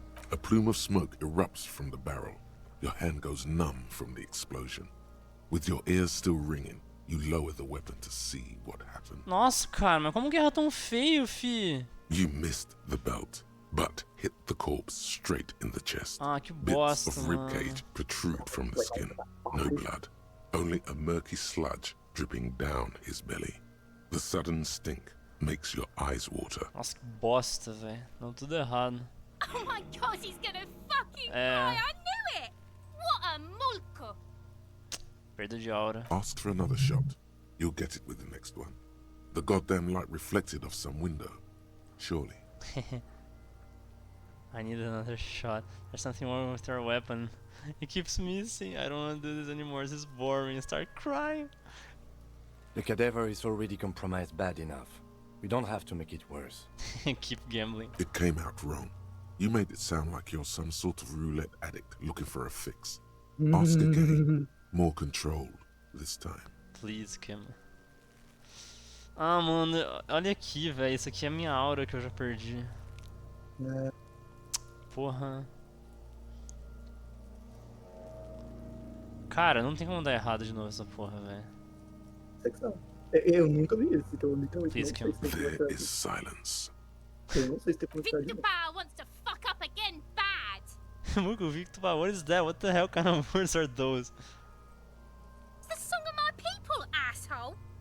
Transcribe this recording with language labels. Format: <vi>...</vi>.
<en>A plume of smoke erupts from the barrel. Your hand goes numb from the explosion. With your ears still ringing, you lower the weapon to see what happened.</en> <pt>Nossa, cara, mas como que erra tão feio, fi?</pt> <en>You missed the belt, but hit the corpse straight in the chest.</en> <pt>Ah, que</pt> <en>Bits</en> <pt>bosta,</pt> <en>of</en> <pt>mano.</pt> <en>ribcage protrude from the skin. No blood, only a murky sludge dripping down his belly. The sudden stink makes your eyes water.</en> <pt>Nossa, que bosta, velho. Deu tudo errado.</pt> <en>Oh my god, he's gonna fucking</en> <pt>É.</pt> <en>die! I knew it! What a mulko!</en> <pt>Perda de aura.</pt> <en>Ask for another shot. You'll get it with the next one. The goddamn light reflected off some window. Surely. I need another shot. There's something wrong with our weapon. It keeps missing. I don't want to do this anymore. This is boring. I start crying. The cadaver is already compromised bad enough. We don't have to make it worse. Keep gambling. It came out wrong. You made it sound like you're some sort of roulette addict looking for a fix. Ask again. More controlled this time. Please, Kim.</en> <pt>Ah, mano, olha aqui, velho. Isso aqui é a minha aura que eu já perdi. Porra. Cara, não tem como dar errado de novo essa porra, velho. Eu nunca vi isso, então literalmente</pt> <en>Please, Kim. There is silence.</en> <pt>Eu não sei se tem possibilidade de</pt> <en>Victor Power wants to fuck up again bad! Mugu Victor, what is that? What the hell kind of words are those? It's the song of my people, asshole!</en>